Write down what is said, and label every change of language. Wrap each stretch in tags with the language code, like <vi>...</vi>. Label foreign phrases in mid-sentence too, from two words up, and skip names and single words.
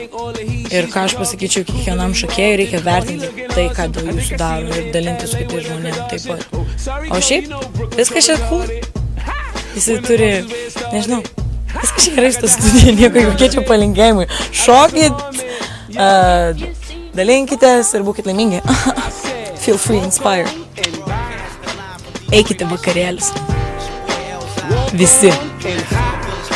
<lt>Ir ką aš pasakyčiau, kiekvienam šokėjui reikia vertinti tai, ką dėl jūsų daro ir dalintis su kitais žmonėmis taip pat. O šiaip, viskas čia cool. Jisai turi, nežinau, viskas čia gerai šitą studiją, nieko jokie čia palinkėjimai. Šokit, dalinkitės ir būkit laimingi.</lt> <en>Feel free, inspire.</en> <lt>Eikite vakarėlius. Visi.</lt>